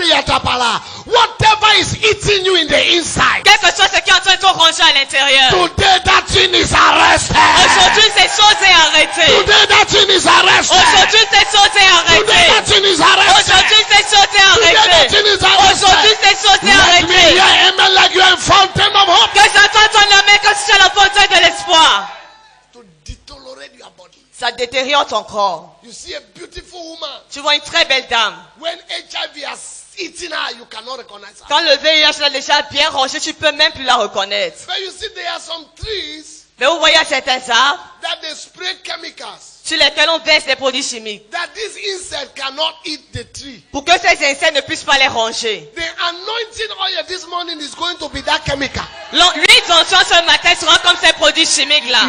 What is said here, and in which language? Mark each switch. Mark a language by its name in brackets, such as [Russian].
[English] Whatever is eating you in the inside, [French] Quelque chose qui est en train de te ronger à l'intérieur. [English] today that thing is arrested. [French] Aujourd'hui, cette chose est arrêtée. [English] Today that thing is arrested. [French] Aujourd'hui, cette chose est [English] Today that [French] arrêtée. [English] thing is arrested. [French] Aujourd'hui, cette chose est [English] Today that [French] arrêtée. [English] thing is [French] Aujourd'hui, [English] arrested. [French] cette chose est [English] Let me [French] arrêtée. [English] hear amen like you are in fountain of hope. [French] Que j'entends ton amen comme si tu es la fontaine de l'espoir. [English] To deteriorate your body. [French] Ça détériore ton corps. [English] You see a beautiful woman. [French] Tu vois une très belle dame. [English] When HIV has eaten her, you cannot recognize her. [French] Quand le VIH l'a déjà bien rongé, tu peux même plus la reconnaître. [English] But you see, there are some trees [French] Mais vous voyez certains arbres [English] that they spray chemicals [French] sur lesquels on verse des produits chimiques. [English] that this insect cannot eat the tree. [French] Pour que ces insectes ne puissent pas les ronger. [English] The anointing oil this morning is going to be that chemical. [French] L'huile d'onction ce matin sera comme ces produits chimiques-là.